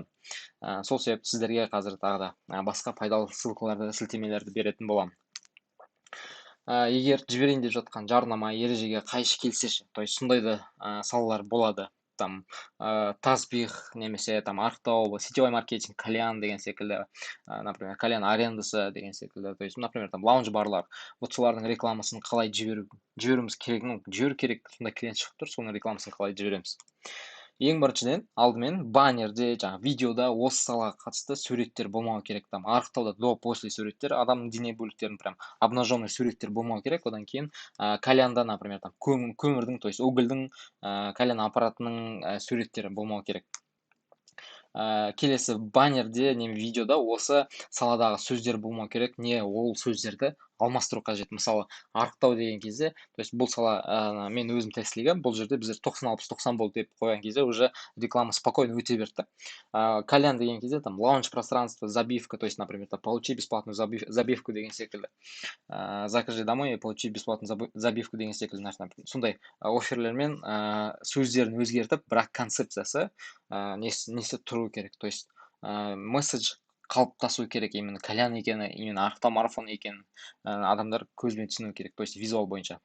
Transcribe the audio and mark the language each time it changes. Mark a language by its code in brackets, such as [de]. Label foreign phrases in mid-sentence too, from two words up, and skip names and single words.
[kk] Сол себепті сіздерге қазір тағы да басқа пайдалы ссылкаларды, сілтемелерді беретін боламын. Егер жіберейін деп жатқан жарнама ережеге қайшы келсе, [ru] то есть [kk] сондай да салалар болады. Там Тазбих немесе там Арықтау, [ru] сетевой маркетинг, [kk] Кальян деген секілді, например, Кальян арендасы деген секілді, [ru] то есть, например, там лаунж-барлар. [kk] Вот солардың рекламасын қалай жіберуіміз керек, жіберу керек, сондай клиент шығып тұр, соның рекламасын қалай жібереміз. Ең біріншіден, алдымен баннерде, видеода осы салаға қатысты суреттер болмау керек. Там Арықтауда [ru] до-после [kk] суреттер, адамның дене бөліктерін [ru] прям обнаженный [kk] суреттер болмау керек. Одан кейін Кальянда, например, там көмірдің, [ru] то есть [kk] угольдің, Кальян аппаратының суреттері болмау керек. Келесі баннерде, видеода осы саладағы сөздер болмау керек. Не ол сөздерді алмастыру қажет. Мысалы, Арықтау деген кезде, [ru] то есть [kk] бұл сала мен өзім тестілеген, бұл жерде біздер 90-60-90 болды деп қойған кезде [ru] уже реклама спокойно [kk] өте берді. Кальян деген кезде [ru] там лаунж пространство, забивка, то есть, например, получи бесплатную забивку [kk] деген секілді. [ru] Закажи домой и получи бесплатную забивку [kk] деген секілді. Сондай офферлермен сөздерін өзгертіп, бірақ концепциясы несі тұру керек. [ru] То есть [kk] месседж қалыптасу керек, [ru] именно кальян [kk] екені, именно арықтау марафон екенін адамдар көзбен түсіну керек, [ru] то есть [kk] визуал бойынша.